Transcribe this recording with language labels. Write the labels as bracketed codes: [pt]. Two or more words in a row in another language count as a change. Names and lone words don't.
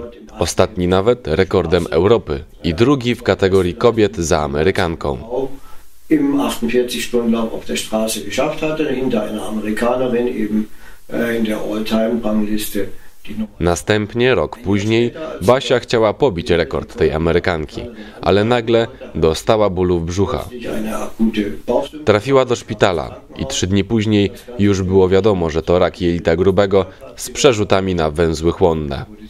[pl] Ostatni nawet rekordem Europy i drugi w kategorii kobiet za Amerykanką. [de] Im 48-Stunden-Lauf auf der Straße geschafft hatte, hinter einer Amerikanerin eben in der All-Time-Rangliste [pl] Następnie, rok później, Basia chciała pobić rekord tej Amerykanki, ale nagle dostała bólów brzucha. Trafiła do szpitala i 3 dni później już było wiadomo, że to rak jelita grubego z przerzutami na węzły chłonne.